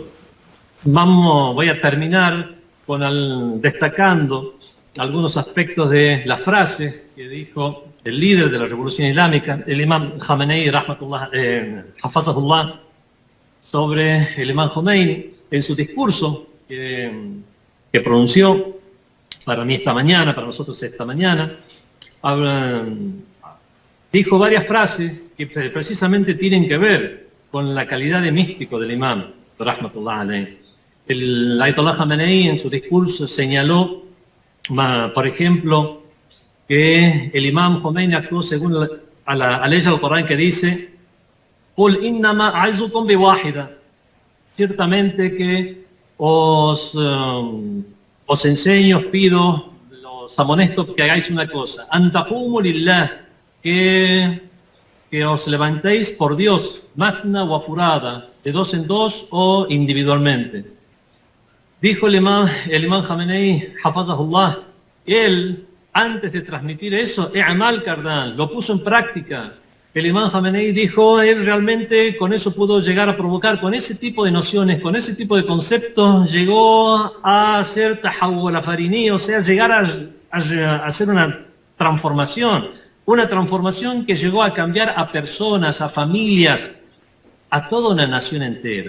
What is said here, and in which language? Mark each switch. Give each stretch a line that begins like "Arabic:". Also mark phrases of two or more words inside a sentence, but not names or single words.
Spanish: Voy a terminar destacando algunos aspectos de la frase que dijo el líder de la Revolución Islámica, el imán Khamenei, Hafazahullah, sobre el imán Khomeini, en su discurso que pronunció para mí esta mañana, para nosotros esta mañana. Dijo varias frases que precisamente tienen que ver con la calidad de místico del imán,
Arabic: رحمة الله عليه.
Spanish: El Ayatollah Khamenei en su discurso señaló, por ejemplo, que el imán Khomeini actuó según la ley del Corán que dice:
Arabic: "قل إنما أعظكم بواحدة",
Spanish: ciertamente que os enseño, os pido, los amonesto que hagáis una cosa,
Arabic: أن تقوموا لله,
Spanish: que os levantéis por Dios,
Arabic: مثنى وفرادى,
Spanish: de dos en dos o individualmente. Dijo el imán Khamenei, Hafazahullah, él, antes de transmitir eso,
Persian: عمل کردن,
Spanish: lo puso en práctica. El imán Khamenei dijo, él realmente con eso pudo llegar a provocar, con ese tipo de nociones, con ese tipo de conceptos, llegó a hacer
Persian: تحول آفرینی,
Spanish: o sea, llegar a hacer una transformación que llegó a cambiar a personas, a familias, a toda una nación entera.